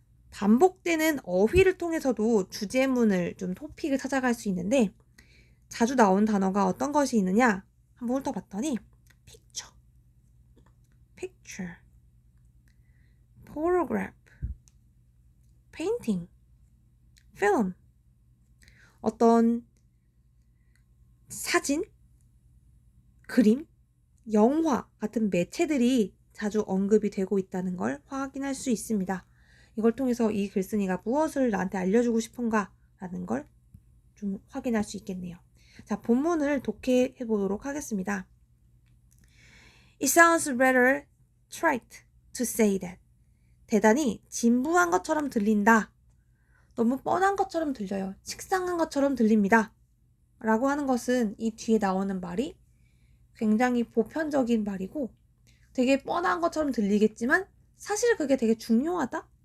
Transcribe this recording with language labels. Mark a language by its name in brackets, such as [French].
[Korean] 반복되는 어휘를 통해서도 주제문을 좀 토픽을 찾아갈 수 있는데 자주 나온 단어가 어떤 것이 있느냐 한번 훑어봤더니 picture, picture, photograph, painting, film, 어떤 사진, 그림, 영화 같은 매체들이 자주 언급이 되고 있다는 걸 확인할 수 있습니다. 이걸 통해서 이 글쓴이가 무엇을 나한테 알려주고 싶은가 라는 걸 좀 확인할 수 있겠네요. 자, 본문을 독해해 보도록 하겠습니다. [English] It sounds rather trite to say that. [Korean] 대단히 진부한 것처럼 들린다. 너무 뻔한 것처럼 들려요. 식상한 것처럼 들립니다. 라고 하는 것은 이 뒤에 나오는 말이 굉장히 보편적인 말이고 되게 뻔한 것처럼 들리겠지만 사실 그게 되게 중요하다?